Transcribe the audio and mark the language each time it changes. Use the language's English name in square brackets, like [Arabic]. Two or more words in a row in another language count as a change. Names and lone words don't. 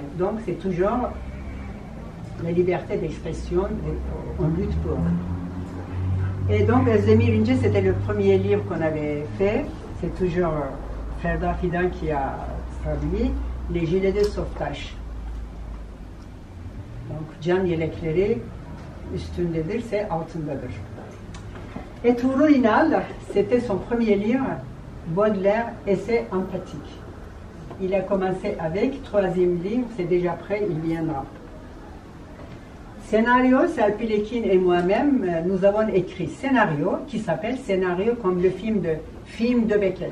[French] Donc c'est toujours la liberté d'expression, on lutte pour. Et donc, Özdemir İnce, c'était le premier livre qu'on avait fait. C'est toujours Ferda Fidan qui a traduit Les gilets de sauvetage. Donc, [Turkish] can yelekleri üstündedir, c'est altındadır. [French] Et Tuğrul İnal, c'était son premier livre, Baudelaire, essai empathique. Il a commencé avec, 3e livre, c'est déjà prêt, il viendra. Scénario, c'est Alpilekin et moi-même, nous avons écrit scénario, qui s'appelle Scénario, comme le film de Beckett.